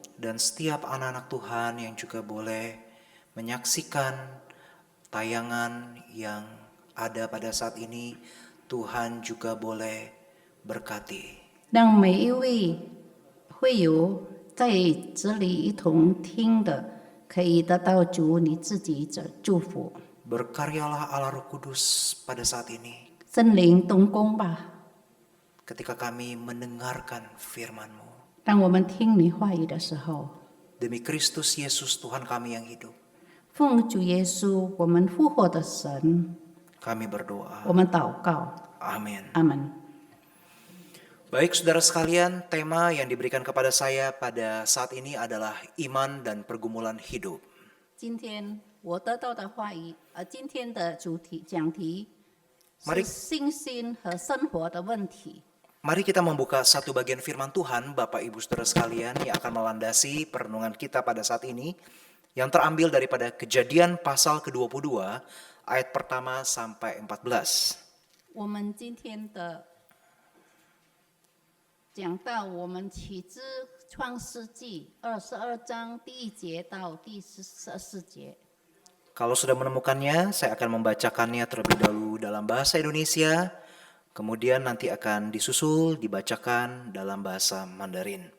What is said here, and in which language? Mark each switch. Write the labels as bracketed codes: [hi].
[id] Dan setiap anak-anak Tuhan yang juga boleh menyaksikan tayangan yang ada pada saat ini, Tuhan juga boleh berkati. [zh] 让每一位会有在这里一同听的，可以得到主你自己的祝福。 [id] Berkaryalah Allah Roh Kudus pada saat ini [zh] 圣灵动工吧， [id] ketika kami mendengarkan firman-Mu. [zh] 当我们听你话语的时候， [id] Demi Kristus Yesus Tuhan kami yang hidup, [zh] 奉主耶稣我们复活的神， [id] kami berdoa. [zh] 我们祷告， [id] Amin. [zh] 阿门。 [id] Baik saudara sekalian, tema yang diberikan kepada saya pada saat ini adalah iman dan pergumulan hidup. [zh] 今天我得到的话语，今天的讲题是 [id] Mari [zh] 信心和生活的问题。 [id] Mari kita membuka satu bagian firman Tuhan, Bapak Ibu Saudara sekalian, yang akan melandasi perenungan kita pada saat ini, yang terambil daripada Kejadian pasal ke-22, ayat pertama sampai 14. [zh] 我们今天的讲到我们起自创世纪22章第1节到第14节。 [id] Kalau sudah menemukannya, saya akan membacakannya terlebih dahulu dalam bahasa Indonesia, kemudian nanti akan disusul dibacakan dalam bahasa Mandarin.